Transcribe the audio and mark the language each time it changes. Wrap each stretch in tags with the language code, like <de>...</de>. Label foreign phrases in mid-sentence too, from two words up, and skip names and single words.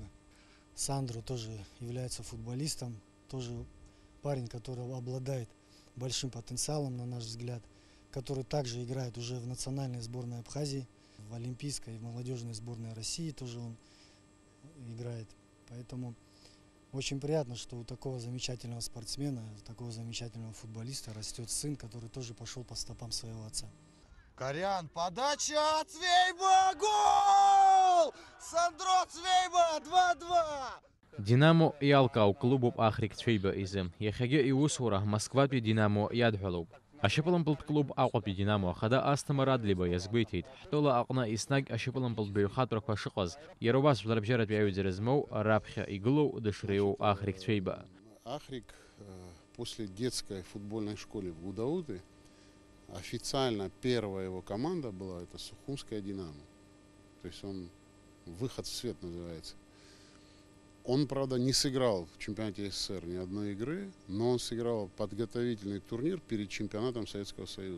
<ru>Сандро тоже является футболистом, тоже парень, который обладает большим потенциалом, на наш взгляд, который также играет уже в национальной сборной Абхазии, в олимпийской и молодежной сборной России тоже он играет. Поэтому очень приятно, что у такого замечательного спортсмена, такого замечательного футболиста растет сын, который тоже пошел по стопам своего отца. Корян, подача, Цвейба, гол! Сандро Цвейба, 2-2!</ru> <ab>Динамо иалкау клубуп Ахрик-цәеиба изы. Иахьагьы иусура Москватәи Динамо иадҳәалоуп. Ашьапылампылтә клуб Аҟәатәи Динамо ахада Асҭамыр Адлиба иазгәеиҭеит. Ҳтәыла аҟны еснагь ашьапылампылтә баҩхатәрақәа шыҟаз, иара убас жәларбжьаратәи аҩаӡара змоу раԥхьа игылоу дышреиуоу Ахрик-цәеиба.</ab> <ru>Ахрик после детской футбольной школы в Гудауты официально первая его команда была это Сухумская Динамо. То есть он выход в свет называется. Он, правда, не сыграл в чемпионате СССР ни одной игры, но он сыграл подготовительный турнир перед чемпионатом Советского Союза.</ru>